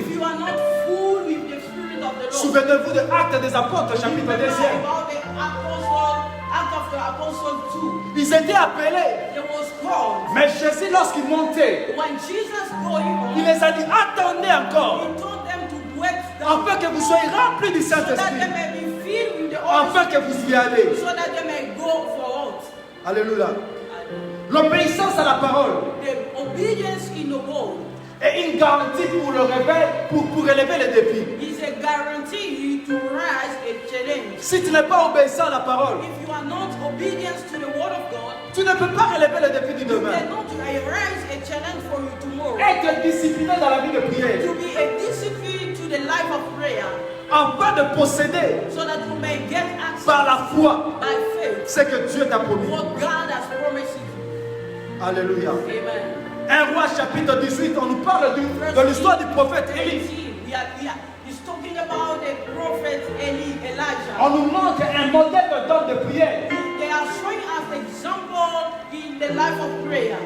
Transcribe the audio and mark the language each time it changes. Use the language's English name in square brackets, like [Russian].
[English] if you are not full with the spirit of the Lord. [French] Souvenez-vous de Actes des Apôtres, chapitre 2. [English] Remember about the act of the apostle 2. [French] Ils étaient appelés. [English] It was called. [French] Mais Jésus, lorsqu'il montait, [English] When Jesus going on, [French] il les a dit, attendez encore, [English] he told them to wait down [French] afin que vous soyez remplis du [English] so that they [French] Saint-Esprit, [English] may be filled with the Holy [French] afin que vous y allez. [English] so that they may go forward. [French] Alléluia. L'obéissance à la parole [English] The obedience in the word [French] est une garantie pour le réveil, pour relever les défis. [English] is a guarantee to rise a challenge. [French] Si tu n'es pas obéissant à la parole, [English] If you are not obedient to the word of God, [French] tu ne peux pas relever les défis du [English] you [French] demain. [English] cannot rise a challenge for you tomorrow. [French] Être discipliné dans la vie de prière, [English] To be a discipline to the life of prayer, [French] afin de posséder [English] so that you may get access [French] par la foi [English] by faith [French] ce que Dieu t'a promis. [English] what God has promised you. [French] Alléluia. [English] Amen. [French] 1 Roi chapitre 18, on nous parle de l'histoire du prophète Élie. [English] He's talking about the prophet Elijah. [French] On nous montre un modèle d'homme de prière. [English] They are showing us example in the life of prayer.